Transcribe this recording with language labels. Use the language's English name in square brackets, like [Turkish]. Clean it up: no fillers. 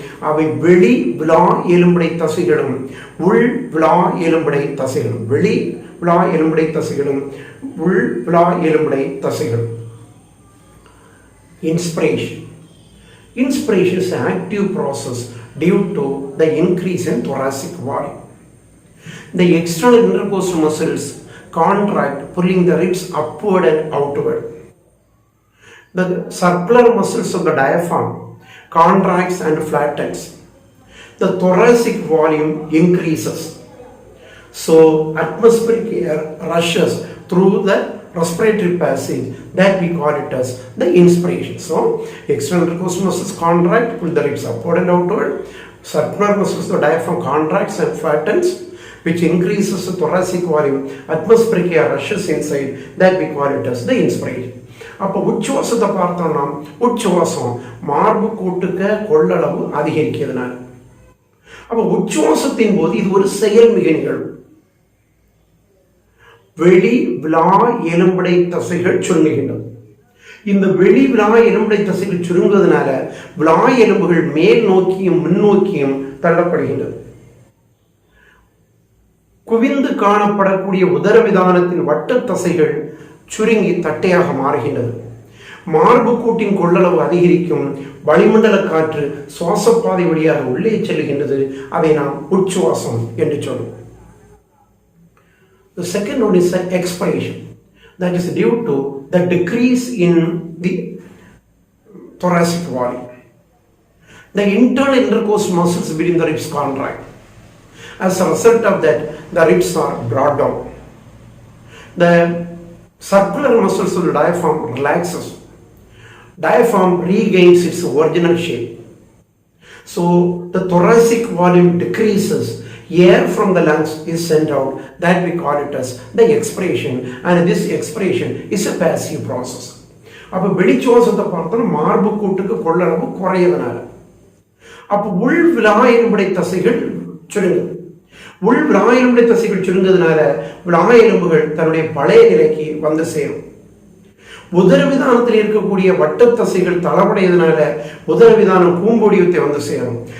[Tamil] அவை வெளி விழா எலும்படை தசைகளும் உள் விழா எலும்படை தசைகளும். வெளி விழா எலும்படை தசைகளும் உள் விழா எலும்படை தசைகளும். [English] Inspiration is an active process due to the increase in thoracic volume. The external intercostal muscles contract, pulling the ribs upward and outward. The circular muscles of the diaphragm contracts and flattens. the thoracic volume increases. So atmospheric air rushes through the respiratory passage, that we call it as the inspiration. So external intercostal muscles contract, pull the ribs upward and outward. Circular muscles, the diaphragm contracts and flattens, which increases the thoracic volume. Atmospheric air rushes inside, that we call it as the inspiration. [Tamil] அப்போ உச்சுவாசத்தை பார்த்தோம்னா உச்சுவாசம் மார்பு கூட்டுக்க கொள்ளளவு அதிகரிக்கிறதுனால, அப்போ உச்சுவாசத்தின் போது இது ஒரு செயல்மிகு நிகழ்வு. வெளி விழா எலும்படை தசைகள் சுருங்குகின்றது. இந்த வெளி விழா எலும்படை தசைகள் சுருங்குவதனால விழா எலும்புகள் மேல் நோக்கியும் முன்னோக்கியும் தள்ளப்படுகின்றது. குவிந்து காணப்படக்கூடிய உதரவிதானத்தின் வட்ட தசைகள் சுருங்கி தட்டையாக மாறுகின்றது. மார்பு கூட்டின் கொள்ளளவு அதிகரிக்கும். வளிமண்டல காற்று சுவாசப்பாதை வழியாக உள்ளே செல்கின்றது. அதை நாம் உச்சுவாசம் என்று சொல்லுவோம். [English] The second one is the expiration. That is due to the decrease in the thoracic volume. The internal intercostal muscles within the ribs contract. As a result of that, the ribs are brought down. The circular muscles of the diaphragm relaxes. Diaphragm regains its original shape. So the thoracic volume decreases. Air from the lungs is sent out, that we call it as the expiration, and this expiration is a passive process. [Tamil] அப்போ வெளிச்சுவாசத்தை பார்த்தோம்னா மார்பு கூட்டுக்கு கொள்ளளவு குறையதுனால, அப்போ உள் விழாயெலும்படை தசைகள் சுருங்குது. உள் விழாயெலும்படை தசைகள் சுருங்குறதுனால விழாயெலும்புகள் தன்னுடைய பழைய நிலைக்கு வந்து சேரும். உதரவிதானத்தில் இருக்கக்கூடிய வட்ட தசைகள் தளபடையதுனால உதரவிதானம் கூம்பொடியத்தை வந்து சேரும்.